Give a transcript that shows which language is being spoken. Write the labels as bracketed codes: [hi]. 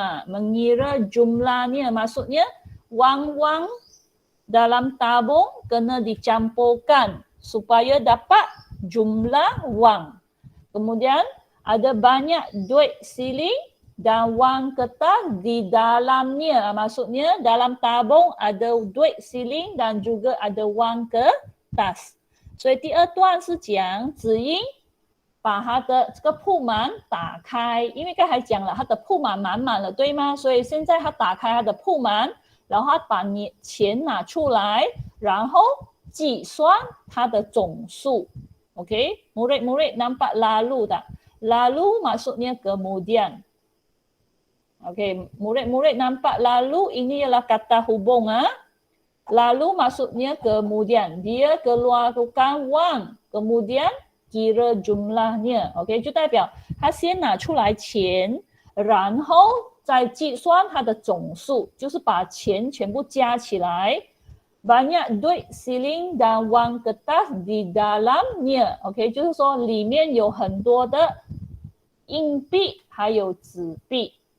[ms] Mengira jumlahnya, maksudnya wang-wang dalam tabung kena dicampurkan supaya dapat jumlah wang. Kemudian ada banyak duit siling dan wang kertas di dalamnya. Maksudnya dalam tabung ada duit siling dan juga ada wang kertas. [zh] 所以第二段是讲子英把他的这个铺满打开，因为刚才讲了他的铺满满满了，对吗？所以现在他打开他的铺满，然后他把钱拿出来，然后计算它的总数。 [ms] Okey, murid-murid nampak lalu tak? Lalu maksudnya kemudian. Okey, murid-murid nampak lalu ini ialah kata hubung. Lalu maksudnya kemudian. Dia keluarkan wang, kemudian kira jumlahnya. [zh] Okey, 就代表他先拿出来钱，然后再计算它的总数，就是把钱全部加起来。 [ms] banyak duit siling dan wang kertas di dalamnya. [zh] OK， 就是说里面有很多的硬币还有纸币。